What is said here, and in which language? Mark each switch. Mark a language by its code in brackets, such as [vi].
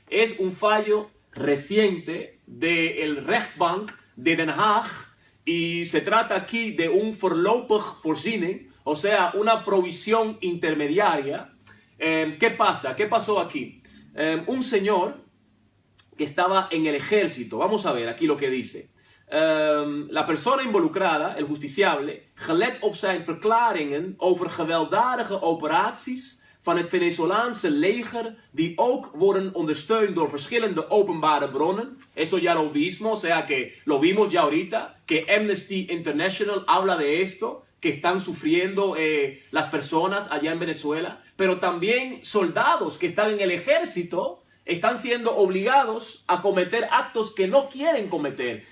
[es] Es un fallo reciente del rechtbank de Den Haag y se trata aquí de un voorlopig voorziening, o sea, una provisión intermediaria. ¿Qué pasa? ¿Qué pasó aquí? Un señor que estaba en el ejército, vamos a ver aquí lo que dice. La persona involucrada, el justiciable, [nl] gelet op zijn verklaringen over gewelddadige operaties van het Venezolaanse leger, die ook worden ondersteund door verschillende openbare bronnen. [es] Eso ya lo vimos, o sea que lo vimos ya ahorita, que Amnesty International habla de esto, que están sufriendo las personas allá en Venezuela, pero también soldados que están en el ejército están siendo obligados a cometer actos que no quieren cometer.